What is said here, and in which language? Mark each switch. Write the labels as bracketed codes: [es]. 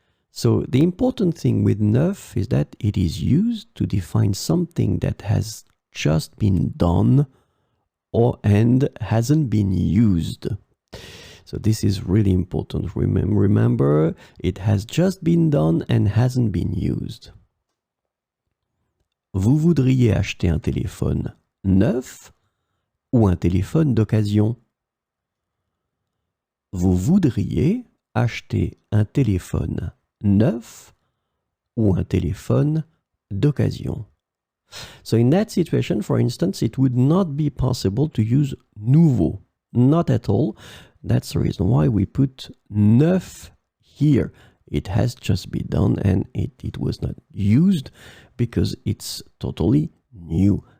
[en] So the important thing with neuf is that it is used to define something that has just been done and hasn't been used. So this is really important. Remember, it has just been done and hasn't been used. [fr] Vous voudriez acheter un téléphone neuf ou un téléphone d'occasion? Vous voudriez acheter un téléphone neuf ou un téléphone d'occasion? [en] So in that situation, for instance, it would not be possible to use nouveau. Not at all. That's the reason why we put neuf here. It has just been done and it was not used because it's totally new.